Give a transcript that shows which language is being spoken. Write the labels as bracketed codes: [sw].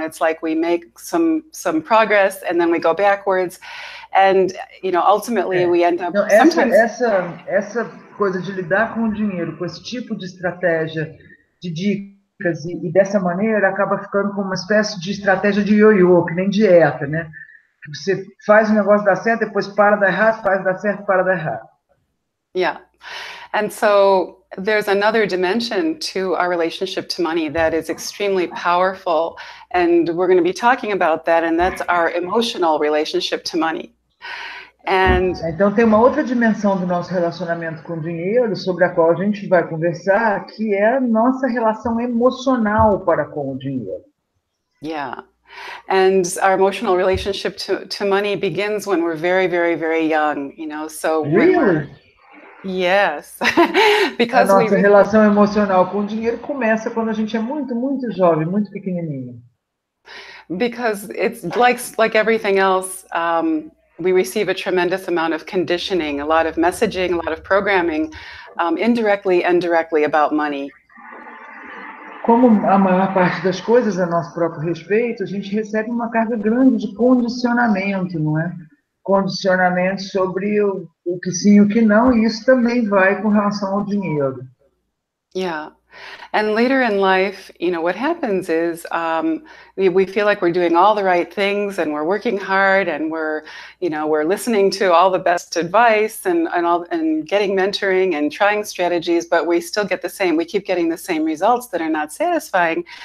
[en] It's like we make some progress and then we go backwards. And, ultimately we end up... [pt] Essa coisa de lidar com o dinheiro, com esse tipo de estratégia, de dicas, e dessa maneira acaba ficando como uma espécie de estratégia de ioiô, que nem dieta, né? Você faz o negócio dar certo, depois para dar errado, faz dar certo, para dar errado. [en] Yeah. And so there's another dimension to our relationship to money that is extremely powerful, and we're going to be talking about that, and that's our emotional relationship to money. [pt] Então tem uma outra dimensão do nosso relacionamento com o dinheiro, sobre a qual a gente vai conversar, que é a nossa relação emocional para com o dinheiro. [en] Yeah. And our emotional relationship to money begins when we're very, very, very young, so Really? Yes. Because [pt] a nossa relação emocional com o dinheiro começa quando a gente é muito, muito jovem, muito pequenininho. [en] Because it's like everything else, we receive a tremendous amount of conditioning, a lot of messaging, a lot of programming, indirectly and directly about money. [pt] Como a maior parte das coisas a nosso próprio respeito, a gente recebe uma carga grande de condicionamento, não é? Condicionamento sobre o que sim e o que não, e isso também vai com relação ao dinheiro. [en] Yeah. And later in life, what happens is we feel like we're doing all the right things and we're working hard and we're listening to all the best advice and getting mentoring and trying strategies, but we still get we keep getting the same results that are not satisfying.